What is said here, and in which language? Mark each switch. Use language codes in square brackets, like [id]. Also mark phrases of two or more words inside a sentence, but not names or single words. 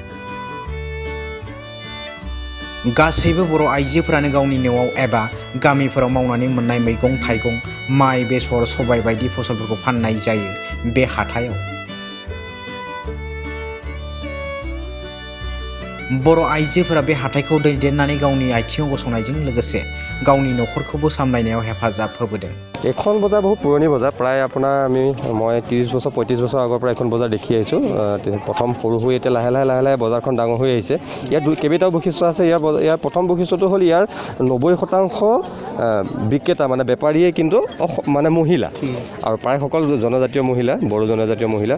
[brx] गासैबो बर' आइजोफोरानो गावनि न'आव एबा गामिफोराव मावनानै मोननाय मैगं थाइगं, माइ, बेसर, सबाय बायदि फसलफोरखौ फाननाय जायो बे हाथाइयाव। बर' आइजोफोरा बे हाथाइखौ दैदेननानै गावनि आथिङाव गसंनायजों लोगोसे गावनि न'खरखौबो सामलायनायाव हेफाजाब होबोदों। [as] এখন বজাৰ বহুত পুৰণি বজাৰ, প্ৰায় আপোনাৰ মই 30 বছৰ 35 বছৰ আগৰ পৰা এখন বজাৰ দেখি আহিছোঁ। প্ৰথম সৰু হৈ এতিয়া লাহে লাহে বজাৰখন ডাঙৰ হৈ আহিছে। ইয়াত কেইবাটাও বৈশিষ্ট্য আছে। ইয়াৰ প্ৰথম বৈশিষ্ট্যটো হ'ল ইয়াৰ 90% বিক্ৰেতা মানে বেপাৰীয়ে কিন্তু মানে মহিলা, আৰু প্ৰায় সকল জনজাতীয় মহিলা, বড়ো জনজাতীয় মহিলা।